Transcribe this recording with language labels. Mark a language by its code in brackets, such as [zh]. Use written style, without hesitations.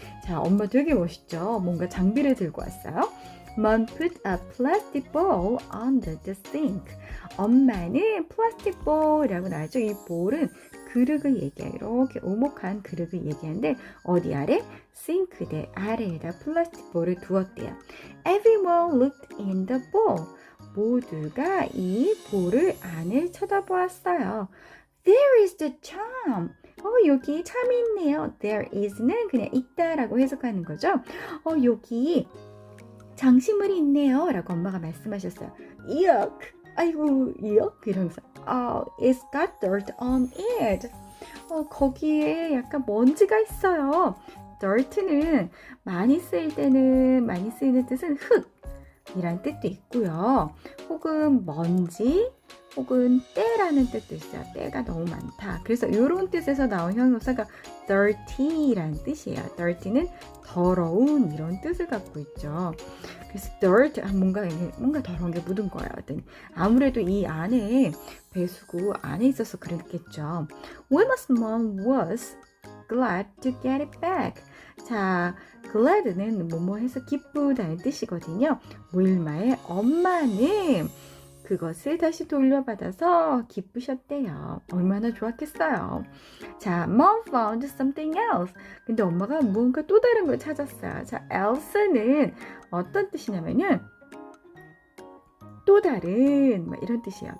[ko] 자, 엄마 되게 멋있죠? 뭔가 장비를 들고 왔어요. [en] Mom put a plastic bowl under the sink. [ko] 엄마는 플라스틱 볼이라고 나왔죠. 이 볼은 그릇을 얘기해요. 이렇게 오목한 그릇을 얘기하는데 어디 아래? 싱크대 아래에다 플라스틱 볼을 두었대요. [en] Everyone looked in the bowl. [ko] 모두가 이 볼을 안을 쳐다보았어요. [en] There is the charm. [ko] 여기 참이 있네요. There is는 그냥 있다라고 해석하는 거죠. 여기 장식물이 있네요 라고 엄마가 말씀하셨어요. [en] Yuck! [ko] 아이고 이요? 이러면서 [en] it's got dirt on it. [ko] 거기에 약간 먼지가 있어요. dirt는 많이 쓰이는 뜻은 흙이란 뜻도 있고요. 혹은 먼지, 혹은 때라는 뜻도 있어요. 때가 너무 많다. 그래서 이런 뜻에서 나온 형용사가 dirty라는 뜻이에요. dirty는 더러운 이런 뜻을 갖고 있죠. 그래서 dirt, 뭔가 더러운 게 묻은 거예요. 아무래도 이 안에 배수구 안에 있어서 그랬겠죠. [en] Wilma's mom was glad to get it back. [ko] 자, glad는 뭐뭐 해서 기쁘다는 뜻이거든요. 윌마의 엄마는 그것을 다시 돌려받아서 기쁘셨대요. 얼마나 좋았겠어요. [en] 자, Mom found something else. [ko] 근데 엄마가 뭔가 또 다른 걸 찾았어요. 자, else는 어떤 뜻이냐면은 또 다른 이런 뜻이에요.